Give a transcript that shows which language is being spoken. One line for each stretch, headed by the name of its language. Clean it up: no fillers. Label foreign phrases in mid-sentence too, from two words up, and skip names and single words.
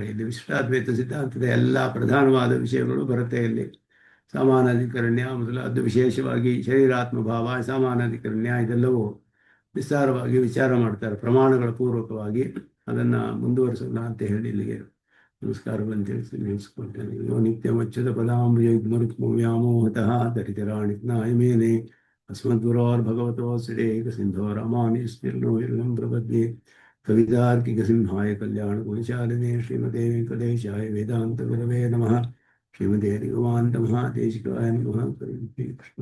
Kannada: ಇಲ್ಲಿ ವಿಶಿಷ್ಟಾದ್ವೈತ ಸಿದ್ಧಾಂತದ ಎಲ್ಲ ಪ್ರಧಾನವಾದ ವಿಷಯಗಳು ಬರುತ್ತೆ. ಇಲ್ಲಿ ಸಮಾನಾಧಿಕರಣ್ಯ ಮೊದಲು ಅದು ವಿಶೇಷವಾಗಿ ಶರೀರಾತ್ಮ ಭಾವ ಸಮಾನಾಧಿಕರಣ್ಯ ಇದೆಲ್ಲವೂ ವಿಸ್ತಾರವಾಗಿ ವಿಚಾರ ಮಾಡ್ತಾರೆ ಪ್ರಮಾಣಗಳ ಪೂರ್ವಕವಾಗಿ. ಅದನ್ನು ಮುಂದುವರಿಸೋಣ ಅಂತ ಹೇಳಿ ಇಲ್ಲಿಗೆ ನಮಸ್ಕಾರಗಳನ್ನು ತಿಳಿಸಿ ನಿಲ್ಲಿಸ್ಕೊಳ್ತೇನೆ.
Sanskrit: ಯೋ ನಿತ್ಯಮಚ್ಯುತ ಪದಾಂಬುಜಯುಗ್ಮರುಕ್ಮವ್ಯಾಮೋಹತಃ ದರಿದ್ರಾಣಿ ನಾಯಮೇನೆ ಅಸ್ಮದ್ಗುರೋರ್ಭಗವತೋ ಶ್ರೇಕ ಸಿಂಧೋ ರಾಮಾನುಜಸ್ತಿರ್ನೋ ಯುಗಂ ಪ್ರಪದ್ಯೆ ಕವಿತಾರ್ಕಿಕ ಸಿಂಹಾಯ ಕಲ್ಯಾಣ ಗುಣಶಾಲಿನೇ ಶ್ರೀಮತೆ ವೆಂಕಟೇಶಾಯ ವೇದಾಂತ ಗುರವೇ ನಮಃ. ಶ್ರೀಮತೆ ನಿಗಮಾಂತ ಮಹಾದೇಶಿಕಾಯ ನಮಃ. ಕೃಷ್ಣ